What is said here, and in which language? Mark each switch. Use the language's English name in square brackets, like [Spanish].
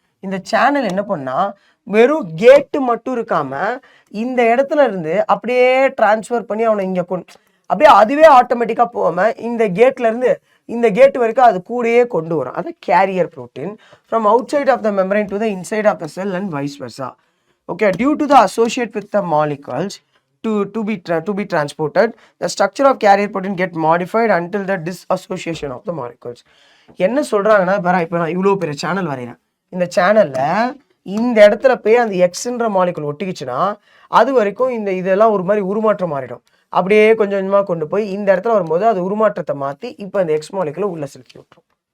[Tamil] இந்த சேனல் என்ன பண்ணா வெறும் கேட்டு மட்டும் இருக்காம இந்த இடத்துல இருந்து அப்படியே டிரான்ஸ்ஃபர் பண்ணி அவனை இங்க அப்படியே அதுவே ஆட்டோமேட்டிக்கா போகாம இந்த கேட்ல இருந்து இந்த கேட் வரைக்கும் அது கூடயே கொண்டு வரும். [English] அது carrier protein from outside of the membrane to the inside of the cell and vice versa. Okay, due to the associate with the molecules to be transported, the structure of carrier protein get modified until the disassociation of the molecules. [Tamil] என்ன சொல்றாங்கன்னா, இப்போ நான் இவ்வளோ பெரிய channel வரைகிறேன். இந்த சேனல்ல இந்த இடத்துல போய் அந்த எக்ஸ்ன்ற மாலிகுல் ஒட்டிக்கிச்சுன்னா அது வரைக்கும் இதெல்லாம் ஒரு மாதிரி உருமாற்றம் மாறிடும். அப்படியே கொஞ்சம் கொஞ்சமாக கொண்டு போய் இந்த இடத்துல வரும்போது அது உருமாற்றத்தை மாற்றி இப்போ இந்த எக்ஸ் மாலிகுலை உள்ள செலுத்தி விட்டுரும்.